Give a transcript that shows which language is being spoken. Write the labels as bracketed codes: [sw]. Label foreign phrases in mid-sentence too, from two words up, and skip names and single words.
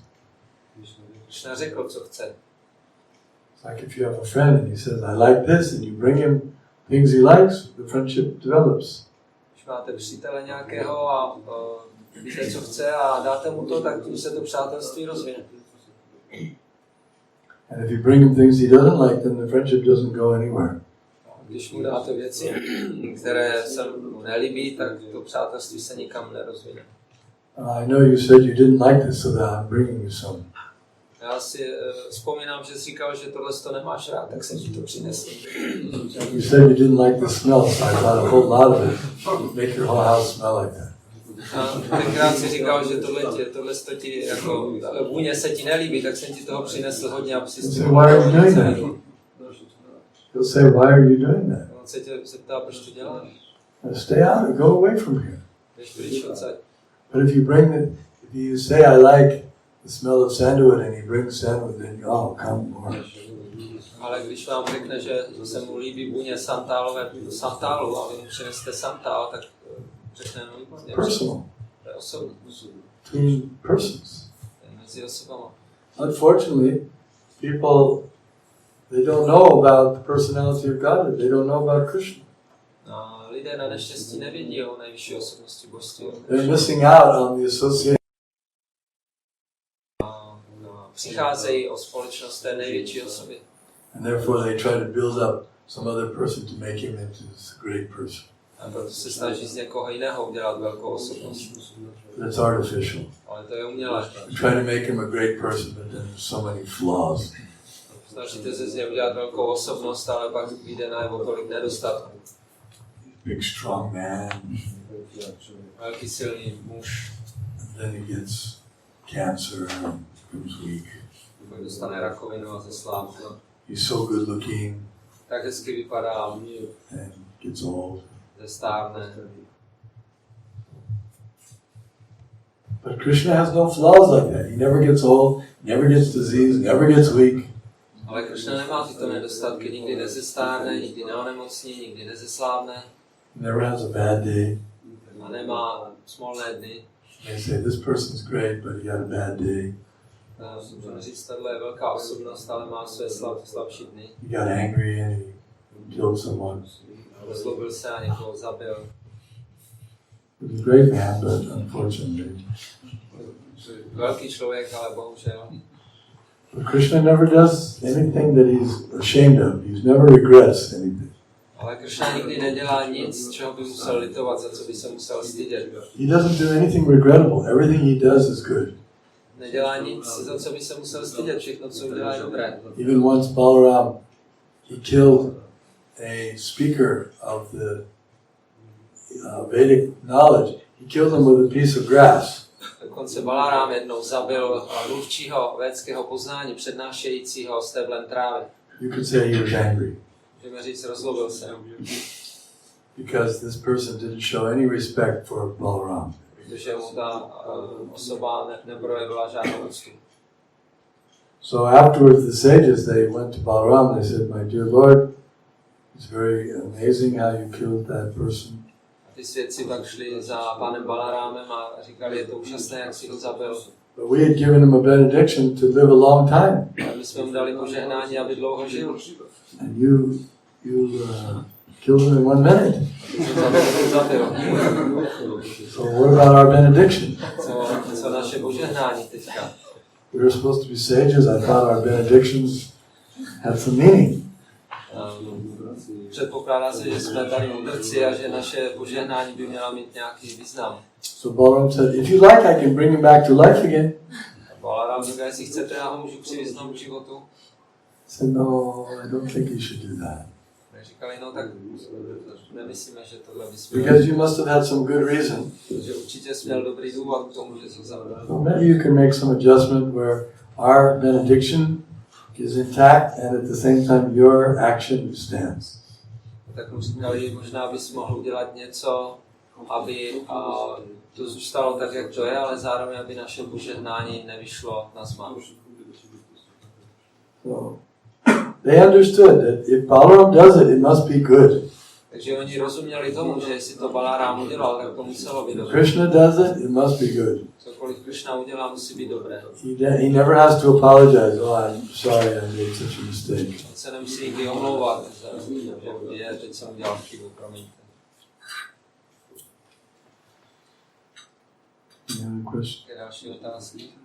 [cs] Krishna řekl, co chce. [en] It's like if you have a friend and he says, I like this, and you bring him things he likes, the friendship develops. [cs] Když máte přítele nějakého a víte, co chce a dáte mu to, tak tím se to přátelství rozvine. [en] And if you bring him things he doesn't like, then the friendship doesn't go anywhere. [cs] Když mu dáte věci, které se mu nelíbí, tak to přátelství se nikam nerozvine. [en] I know you said you didn't like this, so that I'm bringing you some. [cs] Já si vzpomínám, že jsi říkal, že tohle to nemáš rád, tak jsem ti to přinesl. [en] You said you didn't like the smell, so I brought a whole lot of it. Make your whole house smell like that. [cs] A tenkrát si říkal, že tohle ti, jako vůně se ti nelíbí, tak jsem ti toho přinesl hodně, aby si [en] So why are you doing that? He'll say, why are you doing that? [cs] On se tě zeptá, proč to děláš? [en] Stay out, go away from here. [cs] Jdeš pryč odsaď. [en] But if you bring it, if you say, I like the smell of sandalwood, and he brings sandalwood, then oh, come more. [cs] Ale když vám řekne, že se mu líbí vůně santálu a vy mu přinesete santál, tak řekne, no výborně. [en] Personal. [cs] To je osobní. [en] Between persons. [cs] To je mezi osobama. [en] Unfortunately, people, they don't know about the personality of Godhead. They don't know about Krishna. [cs] A lidé na neštěstí nevědí o nejvyšší osobnosti božství. [en] They're missing out on the association. [cs] Přicházejí o společnost té největší osoby. [en] And therefore they try to build up some other person to make him into this great person. [cs] A proto se snaží z někoho jiného udělat velkou osobnost. [en] It's artificial. [cs] Ale to je umělé. [en] You try to make him a great person, but then there's so many flaws. [cs] Snažíte se z něj udělat velkou osobnost, ale pak vyjde najevo tolik nedostatků. [en] Big strong man. [cs] Velký silný muž. [en] And then he gets cancer and becomes weak. [cs] Pak dostane rakovinu a zeslábne. [en] He's so good looking [cs] Tak hezky vypadá, [en] and gets old. [cs] zestárne. [en] But Krishna has no flaws like that. He never gets old, never gets disease, never gets weak. [cs] Ale Krishna nemá tyto nedostatky, nikdy nezestárne, nikdy neonemocní, nikdy nezeslábne. [en] Never has a bad day. [cs] A nemá smolné dny. [en] They say this person's great, but he had a bad day. [cs] Můžeme říct, tohle je velká osobnost, ale má své slabší dny. [en] He got angry and he killed someone. [cs] Rozlobil se a někoho zabil. [en] He was a great man, but unfortunately. [cs] Velký člověk, ale bohužel. [en] But Krishna never does anything that he's ashamed of. He never regrets anything. [cs] Ale Krishna nikdy nedělá nic, čeho by musel litovat, za co by se musel stydět. [en] He doesn't do anything regrettable. Everything he does is good. [cs] Nedělá nic, za co by se musel stydět, všechno, co udělá, je dobré. [en] Even once Balaram, he killed a speaker of the Vedic knowledge. He killed him with a piece of grass. [cs] Dokonce Balarám jednou zabil mluvčího védského poznání, přednášejícího steblem trávy. [en] You could say he was angry. [cs] Můžeme říct, rozlobil se. [en] Because this person didn't show any respect for Balaram. [cs] Protože mu ta osoba neprojevila žádnou úctu. [en] So afterwards the sages, they went to Balaram and they said, my dear Lord, it's very amazing how you killed that person. [cs] ty svědci pak šli za pánem Balarámem a říkali, je to úžasné, jak si ho zabil. [en] But we had given him a benediction to live a long time. [cs] A my jsme mu dali požehnání, aby dlouho žil. [en] And you killed him in 1 minute. [cs] Zabil. [en] So what about our benediction? [cs] Co naše požehnání teďka? [en] We were supposed to be sages. I thought our benedictions had some meaning. [cs] Předpokládá se, že jsme tady mudrci a že naše požehnání by měla mít nějaký význam. [en] So Balaram said, if you like, I can bring him back to life again. [cs] Balaram říká, jestli chcete, já ho můžu přivést znovu k životu. [en] I said, no, I don't think you should do that. [cs] Říkali, no tak nemyslíme, že tohle bys [en] Because you must have had some good reason. [cs] Protože určitě jsi měl dobrý důvod k tomu, že jsi ho zabil. [en] So maybe you can make some adjustment where our benediction is intact and at the same time your action stands. [cs] Tak mu říkali, možná bys mohl udělat něco, aby to zůstalo tak, jak to je, ale zároveň, aby naše požehnání nevyšlo na zmar. [en] So they understood that if Balaram does it, it must be good. [cs] Takže oni rozuměli tomu, že jestli to Balarám udělal, tak to muselo být dobré. [en] Krishna does it, it must be good. [cs] Cokoliv Krishna udělá, musí být dobré. [en] He never has to apologize. Oh, I'm sorry, I made such a mistake. [cs] On se nemusí nikdy omlouvat, že teď jsem udělal chybu, promiňte. [en] Any other question? [cs] Jaké další otázky?